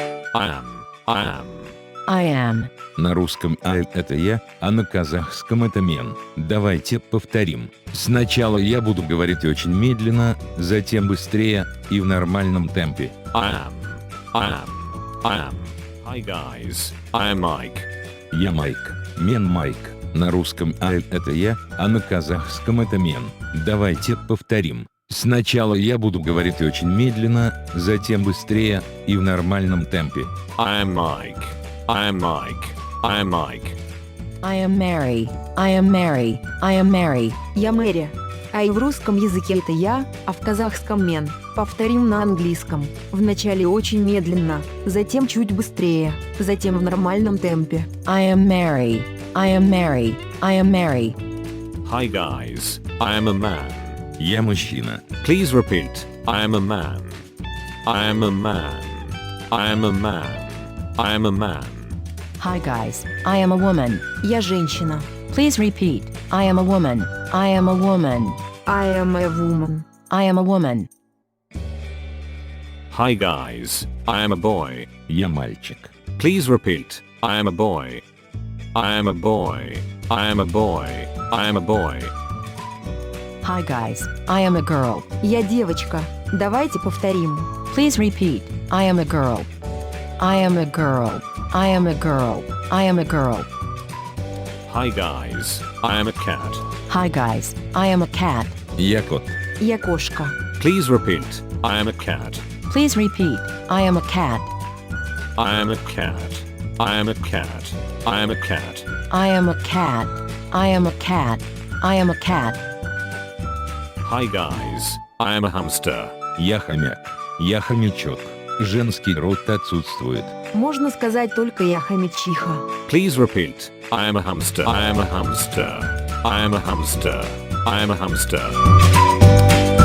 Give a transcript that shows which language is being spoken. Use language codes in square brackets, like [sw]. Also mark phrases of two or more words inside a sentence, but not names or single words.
[en] I am. [ru] На русском это я, а на казахском это мен. Давайте повторим. Сначала я буду говорить очень медленно, затем быстрее и в нормальном темпе. [en] I am. Hi guys, I am Mike. [ru] Я Майк. Мен Майк. На русском это я, а на казахском это мен. Давайте повторим. Сначала я буду говорить очень медленно, затем быстрее и в нормальном темпе. [en] I am Mike. I am Mike. I am Mike. I am Mary. I am Mary. I am Mary. [ru] Я Мэри. А и в русском языке это я, а в казахском мен. Повторим на английском. Вначале очень медленно, затем чуть быстрее, затем в нормальном темпе. [en] I am Mary. I am Mary. I am Mary. Hi guys, I am a man. [ru] Я мужчина. [en] Please repeat. I am a man. I am a man. I am a man. I am a man. Hi guys, I am a woman. [ru] Я женщина. [en] Please repeat. I am a woman. I am a woman. I am a woman. I am a woman. Hi guys, I am a boy. [ru] Я мальчик. [en] Please repeat. I am a boy. I am a boy. I am a boy. I am a boy. Hi guys, I am a girl. [ru] Я девочка. Давайте повторим. [en] Please repeat. I am a girl. I am a girl. I am a girl. I am a girl. Hi guys, I am a cat. Hi guys, I am a cat. [ru] Я кот. Я кошка. [en] Please repeat. I am a cat. Please repeat. I am a cat. I am a cat. I am a cat. I am a cat. I am a cat. I am a cat. I am a cat. Hi guys, I am a hamster. [ru] Я хомяк. Я хомячок. Женский род отсутствует. Можно сказать только я хомячиха. [en] Please repeat. I am a hamster. I am a hamster. I am a hamster. I am a hamster.